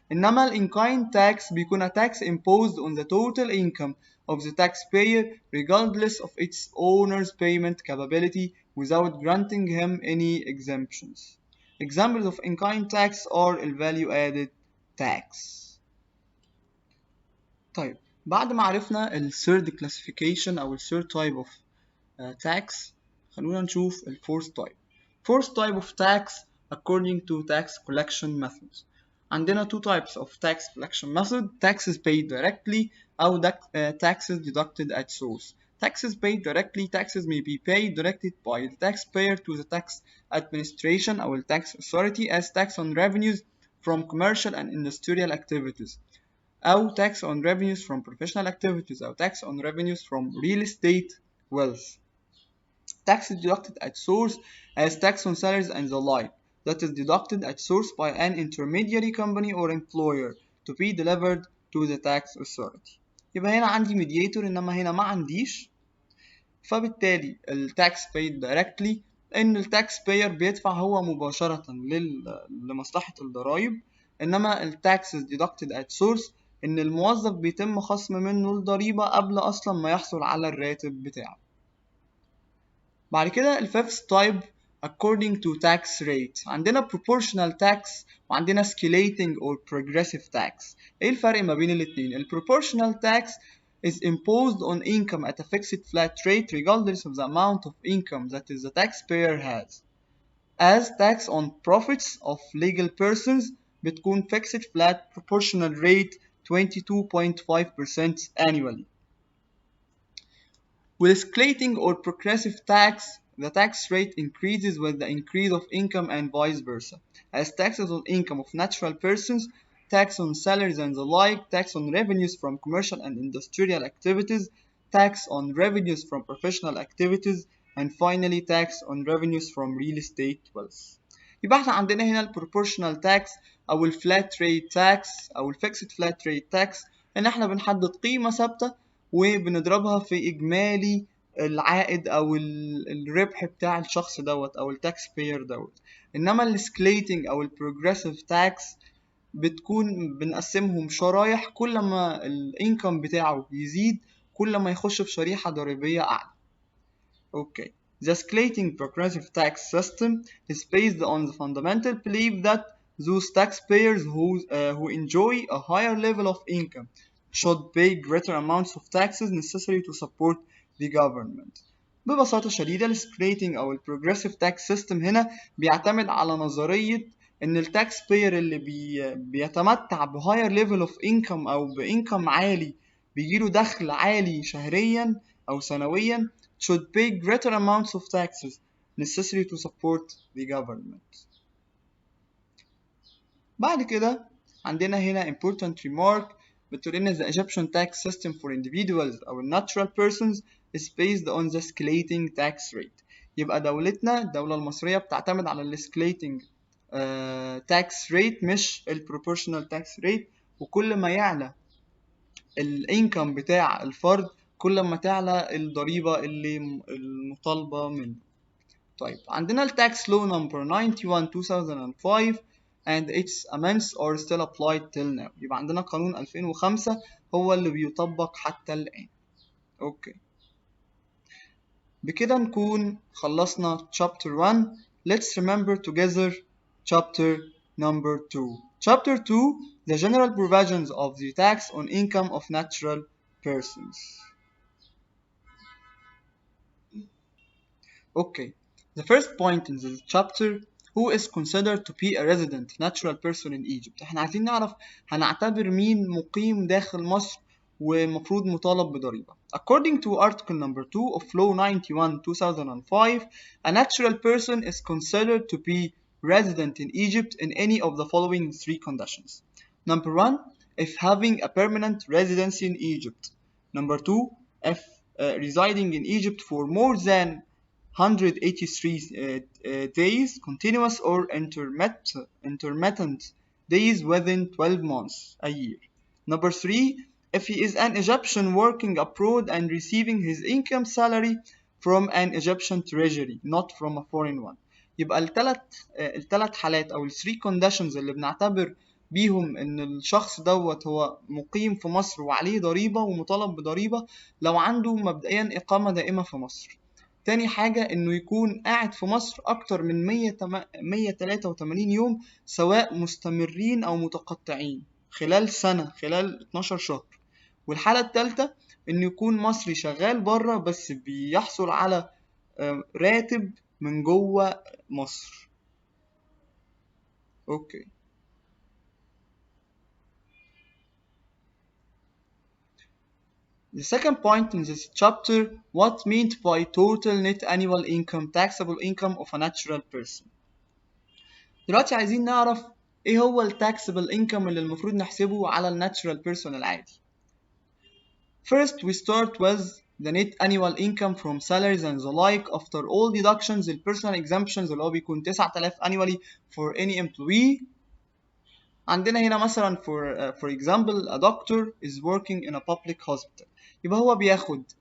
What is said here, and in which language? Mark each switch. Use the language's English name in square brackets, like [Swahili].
[Arabic] إنما ال [English] in-kind tax [Arabic] بيكون [English] a tax imposed on the total income of the taxpayer regardless of its owner's payment capability without granting him any exemptions. Examples of in-kind tax are ال value added tax. [Arabic] طيب بعد ما عرفنا ال [English] third classification [Arabic] أو ال [English] third type of tax [Arabic] خلونا نشوف ال [English] fourth type. Fourth type of tax according to tax collection methods. [Arabic] عندنا [English] two types of tax collection method. Taxes paid directly أو taxes deducted at source. Taxes paid directly. Taxes may be paid directly by the taxpayer to the tax administration أو tax authority as tax on revenues from commercial and industrial activities أو tax on revenues from professional activities أو tax on revenues from real estate wealth. Tax is deducted at source as tax on salaries and the like that is deducted at source by an intermediary company or employer to be delivered to the tax authority. [Arabic] يبقى هنا عندي [English] mediator [Arabic] إنما هنا ما عنديش فبالتالي التاكس [English] paid directly [Arabic] ان التاكس payer بيدفع هو مباشرة لمصلحة الضرائب، انما التاكسز [English] deducted at source [Arabic] ان الموظف بيتم خصم منه الضريبة قبل اصلا ما يحصل على الراتب بتاعه. بعد كده [English] الفifth type according to tax rate، [Arabic] عندنا [English] proportional tax وعندنا escalating or progressive tax. [Arabic] ايه الفرق ما بين الاتنين؟ ال [English] proportional tax is imposed on income at a fixed flat rate regardless of the amount of income that is the taxpayer has. As tax on profits of legal persons [Arabic] بتكون [English] fixed flat proportional rate 22.5% annually. With escalating or progressive tax, the tax rate increases with the increase of income and vice versa, as taxes on income of natural persons, tax on salaries and the like, tax on revenues from commercial and industrial activities, tax on revenues from professional activities, and finally tax on revenues from real estate wealth. [Arabic] يبقى احنا عندنا هنا ال proportional tax أو ال [English] flat rate tax [Arabic] أو ال [English] fixed flat rate tax، [Arabic] إن احنا بنحدد قيمة ثابتة وبنضربها في إجمالي العائد أو الربح بتاع الشخص دوت أو التاكس باير دوت. إنما السكليتنج أو البروجريسيف تاكس بتكون بنقسمهم شرايح، كل ما الانكم بتاعه يزيد كل ما يخش في شريحة ضريبية أعلى. [English] Okay. The escalating progressive tax system is based on the fundamental belief that those taxpayers who enjoy a higher level of income should pay greater amounts of taxes necessary to support the government. [Arabic] ببساطة شديدة ال escalating أو ال [English] progressive tax system [Arabic] هنا بيعتمد على نظرية إن التاكس باير اللي بيتمتع ب [English] higher level of income [Arabic] أو بإنكم عالي بيجيله دخل عالي شهريا أو سنويا [English] should pay greater amounts of taxes necessary to support the government. [Arabic] بعد كده عندنا هنا [English] important remark [Arabic] بتقول إن [English] the Egyptian tax system for individuals أو natural persons is based on the escalating tax rate. [Arabic] يبقى دولتنا الدولة المصرية بتعتمد على ال [English] escalating tax rate [Arabic] مش ال [English] proportional tax rate، [Arabic] وكل ما يعلى الانكم بتاع الفرد كل ما تعلى الضريبة اللي المطالبة منه. طيب عندنا ال [English] tax law number 91 2005 and its amendments are still applied till now. [Arabic] يبقى عندنا قانون 2005 هو اللي بيطبق حتى الآن. اوكي، بكده نكون خلصنا chapter 1. [English] Let's remember together chapter number 2. Chapter 2, the general provisions of the tax on income of natural persons. Okay, the first point in this chapter, who is considered to be a resident natural person in Egypt. [Arabic] احنا عايزين نعرف هنعتبر مين مقيم داخل مصر ومفروض مطالب بضريبة. [English] According to article number 2 of law 91 2005, a natural person is considered to be resident in Egypt in any of the following three conditions. Number 1, if having a permanent residency in Egypt. Number 2, if residing in Egypt for more than 183 days continuous or intermittent days within 12 months a year. Number 3, if he is an Egyptian working abroad and receiving his income salary from an Egyptian treasury not from a foreign one. [Arabic] يبقى الثلاث حالات او ال 3 conditions اللي بنعتبر بيهم ان الشخص دوت هو مقيم في مصر وعليه ضريبة ومطالب بضريبة لو عنده مبدئيا إقامة دائمة في مصر. تاني حاجة إنه يكون قاعد في مصر أكتر من 183 يوم سواء مستمرين أو متقطعين خلال سنة، خلال 12 شهر. والحالة التالتة إنه يكون مصري شغال بره بس بيحصل على راتب من جوه مصر. أوكي. [English] The second point in this chapter, what meant by total net annual income, taxable income of a natural person. [Arabic] دلوقتي عايزين نعرف ايه هو ال [English] taxable income [Arabic] اللي المفروض نحسبه على ال [English] natural person [Arabic] العادي. [English] First we start with the net annual income from salaries and the like after all deductions, the personal exemptions [Arabic] اللي هو بيكون [English] 9000 annually for any employee. [Arabic] عندنا هنا مثلا [English] for example a doctor is working in a public hospital، [Arabic] يبقى هو بياخد